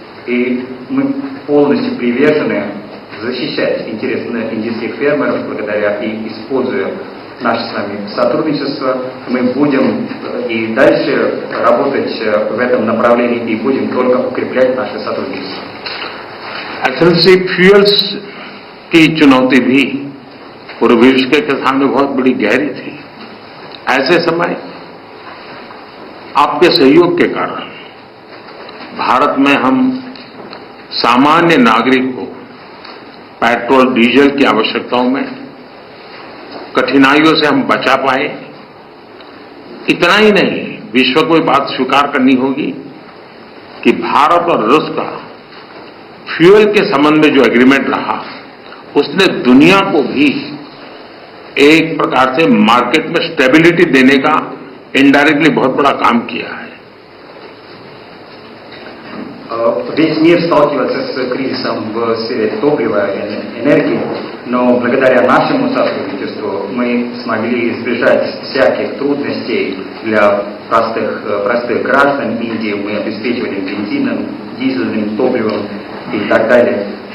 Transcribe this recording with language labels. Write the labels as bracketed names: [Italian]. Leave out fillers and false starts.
[Russian] И мы полностью привержены защищать интересы индийских фермеров, благодаря и используя наше с вами сотрудничество, мы будем и дальше работать в этом направлении и будем только укреплять наше сотрудничество. [Hindi] Actually fuels की चुनौती भी पूरे विश्व के सामने बहुत बड़ी गहरी थी। ऐसे समय आपके सहयोग के कारण भारत में हम सामान्य नागरिक को पेट्रोल डीजल की आवश्यकताओं में कठिनाइयों से हम बचा पाए। इतना ही नहीं, विश्व को ये बात स्वीकार करनी होगी कि भारत और रूस का फ्यूल के संबंध में जो एग्रीमेंट रहा उसने दुनिया को भी एक प्रकार से मार्केट में स्टेबिलिटी देने का इनडायरेक्टली बहुत बड़ा काम किया है। [Russian] Весь мир сталкивается с кризисом в сфере топлива и энергии, но благодаря нашему сотрудничеству мы смогли избежать всяких трудностей для простых граждан Индии. Мы обеспечивали бензином, дизельным топливом и так далее.